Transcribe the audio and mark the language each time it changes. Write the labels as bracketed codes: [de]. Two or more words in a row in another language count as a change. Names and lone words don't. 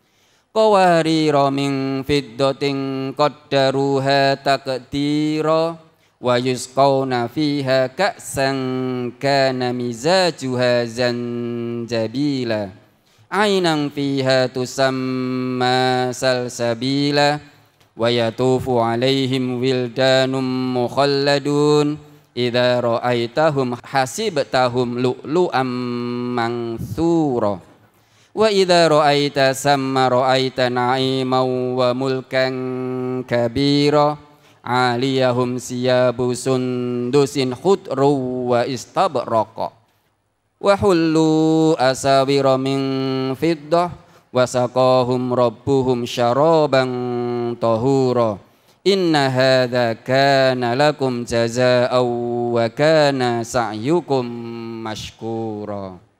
[ar] من فضة قدروها تقديرا ويسقون فيها كأسا كان مزاجها زنجبيلا عينا فيها تسمى سلسبيلا ويطوف عليهم ولدان مخلدون إذا رأيتهم حسبتهم لؤلؤا منثورا وإذا رأيت ثم رأيت نعيما وملكا كبيرا عاليهم ثياب سندس خضر وإستبرق وحلوا أساور من فضة وسقاهم ربهم شرابا طهورا إن هذا كان لكم جزاء وكان سعيكم مشكورا.